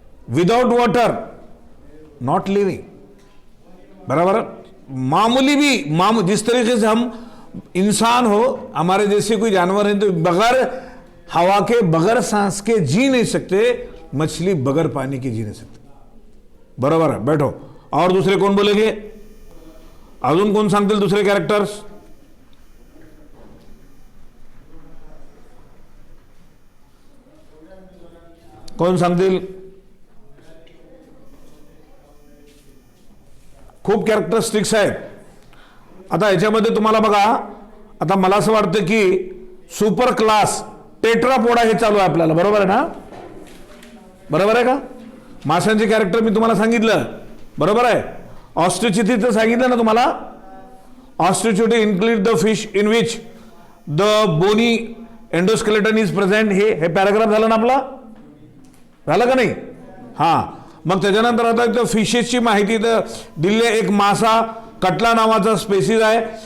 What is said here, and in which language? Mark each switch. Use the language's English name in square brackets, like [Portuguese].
[English] without water not living, [Hindi] बराबर। मामूली भी जिस तरीके से हम इंसान हो, हमारे जैसे कोई जानवर हैं, तो बगैर हवा के, बगैर सांस के जी नहीं सकते। मछली बगैर पानी के जी नहीं सकते, बरोबर है। बैठो। और दूसरे कोण बोलेंगे? [Marathi] अजून कोण सांगतील दुसरे कॅरेक्टर्स? कोण सांगतील? खूप कॅरेक्टरिस्टिक्स आहेत. आता याच्यामध्ये तुम्हाला बघा, आता मला असं वाटतं की सुपर क्लास टेट्रापोडा हे चालू आहे आपल्याला, बरोबर आहे ना? बरोबर आहे का? माशांचे कॅरेक्टर मी तुम्हाला सांगितलं, बरोबर आहे. ऑस्ट्रिचिथीचं सांगितलं ना तुम्हाला. [English] Osteichthyes include the fish in which the bony endoskeleton is present. [Marathi] हे पॅराग्राफ झालं ना आपला, झालं का नाही? हां. मग त्याच्यानंतर आता इथं फिशेसची माहिती तर दिली आहे. एक मासा कटला नावाचा स्पेसिस आहे.